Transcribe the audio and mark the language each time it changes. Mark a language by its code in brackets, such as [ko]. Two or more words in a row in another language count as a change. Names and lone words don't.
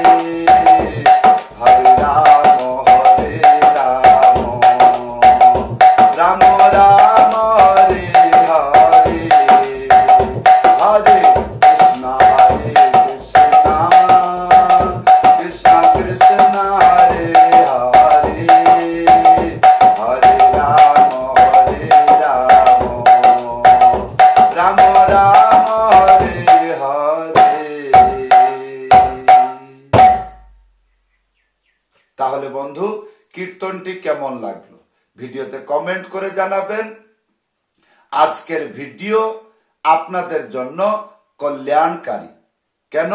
[bn] Hare Ram Ram Ram Hare Hare Hare Krishna Krishna Krishna Hare Hare Hare Ram Ram Ram Hare Hare। তাহলে বন্ধু কীর্তনটি কেমন লাগলো ভিডিওতে কমেন্ট করে জানাবেন। আজকের ভিডিও আপনাদের জন্য কল্যাণকারী। কেন?